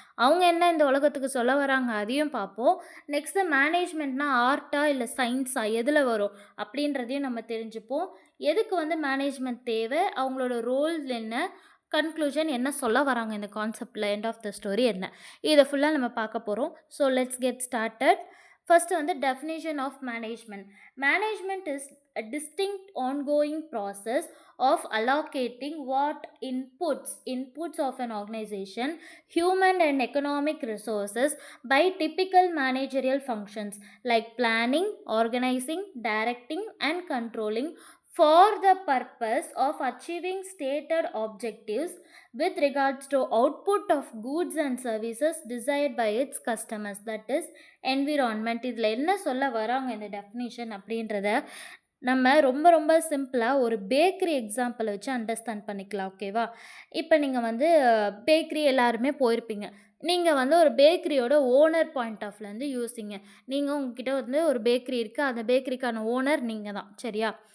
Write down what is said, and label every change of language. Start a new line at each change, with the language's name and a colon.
Tamil: அவங்க என்ன இந்த உலகத்துக்கு சொல்ல வராங்க அதையும் பார்ப்போம். நெக்ஸ்ட்டு மேனேஜ்மெண்ட்னா ஆர்ட்டா இல்லை சயின்ஸா எதில் வரும் அப்படின்றதையும் நம்ம தெரிஞ்சுப்போம். எதுக்கு வந்து மேனேஜ்மெண்ட் தேவை, அவங்களோட ரோல் என்ன, கன்க்ளூஷன் என்ன சொல்ல வராங்க இந்த கான்செப்டில்,
English: end of the story
Tamil: என்ன, இதை ஃபுல்லாக நம்ம பார்க்க போகிறோம்.
English: So let's get started. First வந்து definition of management. Management is a distinct ongoing process of allocating what inputs of an organization, human and economic resources by typical managerial functions like planning, organizing, directing and controlling for the purpose of achieving stated objectives with regards to output of goods and services desired by its customers, that is environment.
Tamil: இதில் என்ன சொல்ல வராங்க இந்த definition அப்படின்றத நம்ம ரொம்ப ரொம்ப சிம்பிளாக ஒரு பேக்கரி எக்ஸாம்பிளை வச்சு அண்டர்ஸ்டாண்ட் பண்ணிக்கலாம். ஓகேவா? இப்போ நீங்கள் வந்து பேக்கரி எல்லாருமே போயிருப்பீங்க. நீங்கள் வந்து ஒரு பேக்கரியோட ஓனர் பாயிண்ட் ஆஃப்லேருந்து யோசிங்க. நீங்கள் உங்ககிட்ட வந்து ஒரு பேக்கரி இருக்குது, அந்த பேக்கரிக்கான ஓனர் நீங்கள் தான், சரியா?